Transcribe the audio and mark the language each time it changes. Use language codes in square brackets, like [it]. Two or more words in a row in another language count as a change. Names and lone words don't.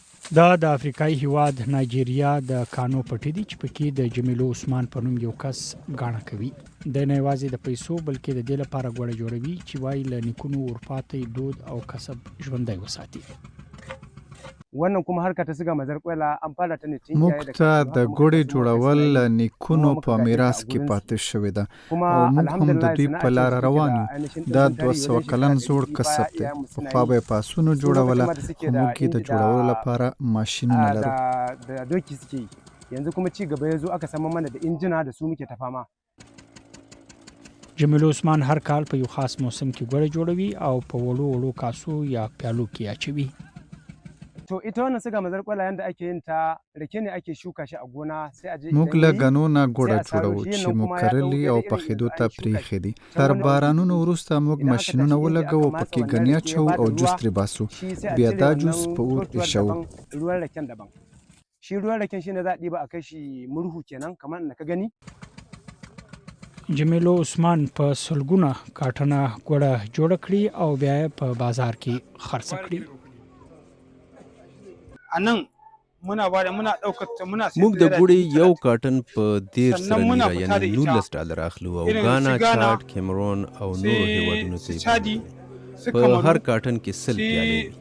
[ps] دا د افریقايي هېواد نایجېریا د کانو پټې دي چې پکې د جمیلو عثمان په نوم یو کس ګاڼه کوي. د نه یوازې د پیسو بلکې د دې لپاره ګوړه جوړوي چې وايي له نیکونو ورپاتې دود او کسب ژوندی وساتي. [ha] wannan kuma harka ta siga mazar kwela an fara ta ne tun [ps] موږ ته د ګوړې جوړول له نیکونو په میراث کې پاتې شوې ده او موږ هم د دوی په لار روان یو. دا 200 کلن زوړ کسب دی. پخوا به یې پاسونو جوړوله خو موږ یې د جوړولو لپاره ماشینونه لرو. [ha] da doki suke yi yanzu kuma ci gaba ya zo aka samar mana da injina da su muke ta fama. [ps] جمیلو عثمان هر کال په یو خاص موسم کې ګوړه جوړوي او په وړو وړو کاسو یا پیالو کې اچوي. [ha] to ita wannan siga mazar kwala yanda ake yin ta rake ne ake shuka shi a gona sai a je [ps] موږ له غنو نه ګوړه جوړو چې مو کرلي او پخېدو ته پرېښې دي. تر بارانونو وروسته موږ ماشینونه ولګوو پکې ګنې اچوو او جوس ترې باسو. بیا دا جوس په اور ایښوو. [ha] ruwan raken daban shi ruwan raken shine za a ɗiba a kai shi murhu kenan kamar da ka gani. [ps] جمیلو عثمان په سلګونه کاټنه ګوړه جوړه کړي او بیا یې په بازار کې خرڅ کړي. موږ د ګوړې یو کارټن په 13 سره یعنی $19 اخلو او غانا، چاډ، کیمرون او نورو هېوادونو ته په هر کارټن کې 100 پیالې